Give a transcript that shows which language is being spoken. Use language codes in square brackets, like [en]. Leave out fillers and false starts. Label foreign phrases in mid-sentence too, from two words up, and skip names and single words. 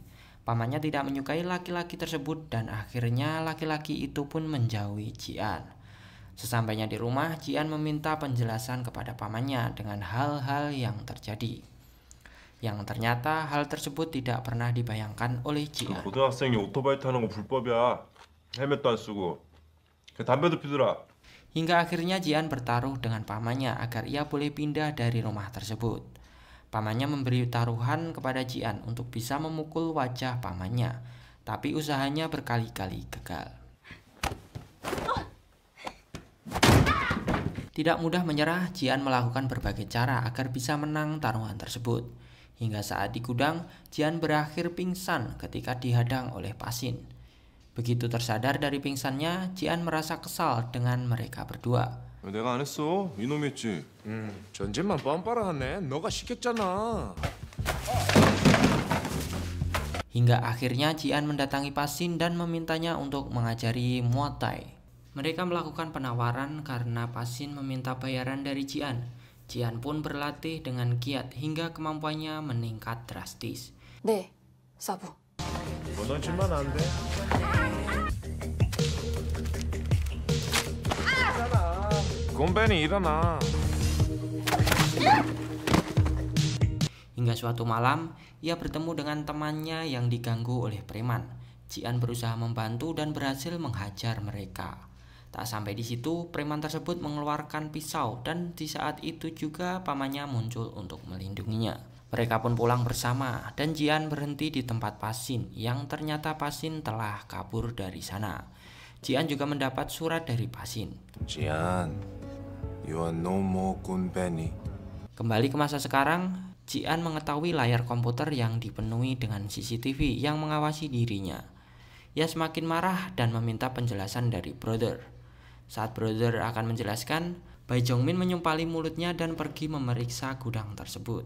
[id] Pamannya tidak menyukai laki-laki tersebut dan akhirnya laki-laki itu pun menjauhi Ji-an. Sesampainya di rumah, Ji-an meminta penjelasan kepada pamannya dengan hal-hal yang terjadi. Yang ternyata hal tersebut tidak pernah dibayangkan oleh Ji-an. [ko] 고등학생이 오토바이 타는 거 불법이야. 헬멧도 안 쓰고. 담배도 피더라. [id] Hingga akhirnya Ji-an bertaruh dengan pamannya agar ia boleh pindah dari rumah tersebut. Pamannya memberi taruhan kepada Ji-an untuk bisa memukul wajah pamannya, tapi usahanya berkali-kali gagal. Tidak mudah menyerah, Ji-an melakukan berbagai cara agar bisa menang taruhan tersebut. Hingga saat di gudang, Ji-an berakhir pingsan ketika dihadang oleh Pasin. Begitu tersadar dari pingsannya, Ji-an merasa kesal dengan mereka berdua. [ko] 내가 안 했어. 이놈이 했지. 전쟁만 뻔뻔하네. 너가 시켰잖아. [id] Hingga akhirnya Ji-an mendatangi Pasin dan memintanya untuk mengajari Muay Thai. Mereka melakukan penawaran karena Pasin meminta bayaran dari Ji-an. Ji-an pun berlatih dengan giat hingga kemampuannya meningkat drastis. [ko] 네, 사부. 무너지면 안 돼. 곰벤이 일어나. [id] Hingga suatu malam, ia bertemu dengan temannya yang diganggu oleh preman. Ji-an berusaha membantu dan berhasil menghajar mereka. Tak sampai di situ, preman tersebut mengeluarkan pisau dan di saat itu juga pamannya muncul untuk melindunginya. Mereka pun pulang bersama dan Ji-an berhenti di tempat Pasin yang ternyata Pasin telah kabur dari sana. Ji-an juga mendapat surat dari Pasin. [ko] 지안, [en] you are no more 곰벤이. [id] Kembali ke masa sekarang, Ji-an mengetahui layar komputer yang dipenuhi dengan CCTV yang mengawasi dirinya. Ia semakin marah dan meminta penjelasan dari Brother. Saat Brother akan menjelaskan, Bae Jong Min menyumpali mulutnya dan pergi memeriksa gudang tersebut.